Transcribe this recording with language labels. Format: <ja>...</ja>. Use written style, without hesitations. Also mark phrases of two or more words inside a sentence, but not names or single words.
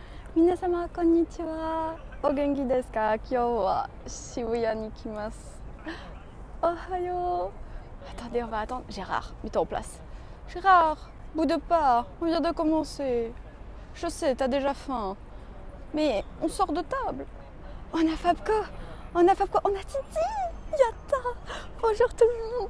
<ja>皆様、こんにちは。お元気ですか？今日は渋谷に来ます. Ohayo.</ja> <fr>Attendez, on va attendre. Gérard, mets-toi en place. Gérard, bout de pas, on vient de commencer. Je sais, t'as déjà faim. Mais on sort de table. On a Fabko, on a Titi, Yatta. Bonjour tout le monde.</fr>